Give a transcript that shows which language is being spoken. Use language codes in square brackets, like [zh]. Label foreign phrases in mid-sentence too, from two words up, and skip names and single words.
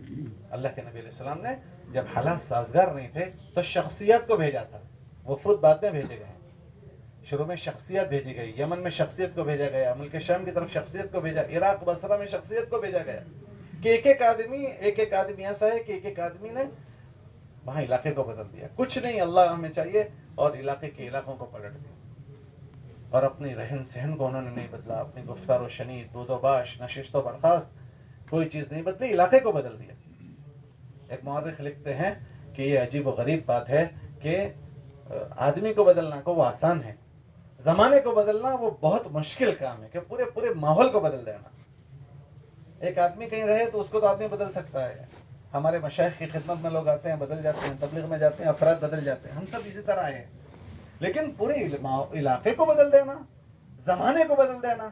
[ur] اللہ کے نبی [ar] علیہ السلام [ur] نے جب حالات سازگار نہیں تھے تو شخصیت کو بھیجا تھا، وفود بعد میں بھیجے گئے، شروع میں شخصیت بھیجی گئی، یمن میں شخصیت کو بھیجا گیا، ملک شام کی طرف شخصیت کو بھیجا، عراق بصرہ میں شخصیت کو بھیجا گیا، کہ ایک ایک آدمی ایسا ہے کہ ایک ایک آدمی نے وہاں علاقے کو بدل دیا۔ کچھ نہیں، اللہ ہمیں چاہیے، اور علاقے کے علاقوں کو پلٹ دیا، اور اپنی رہن سہن کو انہوں نے نہیں بدلا، اپنی گفتار و شنید، بود و باش، نشست و برخاست، کوئی چیز نہیں بدلی، علاقے کو بدل دیا۔ ایک مورخ لکھتے ہیں کہ یہ عجیب و غریب بات ہے کہ آدمی کو بدلنا کو وہ آسان ہے، زمانے کو بدلنا وہ بہت مشکل کام ہے، کہ پورے ماحول کو بدل دینا۔ ایک آدمی کہیں رہے تو اس کو تو آدمی بدل سکتا ہے، ہمارے مشائخ کی خدمت میں لوگ آتے ہیں، بدل جاتے ہیں، تبلیغ میں جاتے ہیں، افراد بدل جاتے ہیں، ہم سب اسی طرح ہیں، لیکن پورے علاقے کو بدل دینا، زمانے کو بدل دینا۔